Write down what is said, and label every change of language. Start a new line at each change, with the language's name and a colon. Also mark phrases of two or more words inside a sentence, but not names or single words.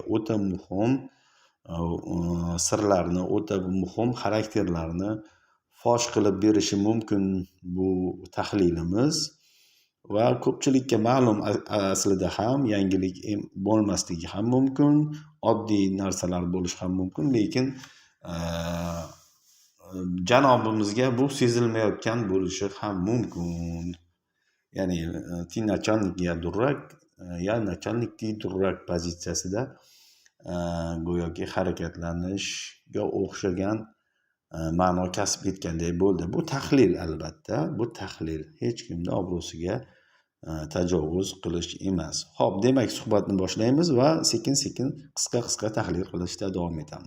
Uzbek: O'ta muhim sirlarni, o'ta muhim xarakterlarni fosh qilib berishi mumkin bu tahlilimiz va ko'pchilikka ma'lum aslida ham yangilik bo'lmasligi ham mumkin, oddiy narsalar bo'lishi ham mumkin, lekin janobimizga bu sezilmayotgan bo'lishi ham mumkin. Ya'ni
Russian: ti начальник я дурак, я начальник ти дурак
Uzbek: pozitsiyasida go'yoki harakatlanishga o'xshagan ma'no kasb etganday bo'ldi. Bu tahlil albatta, bu tahlil. Hech kimni obro'siga tajovuz qilish emas. Xo'p, demak suhbatni boshlaymiz va sekin-sekin qisqa tahlil qilishda davom etamiz.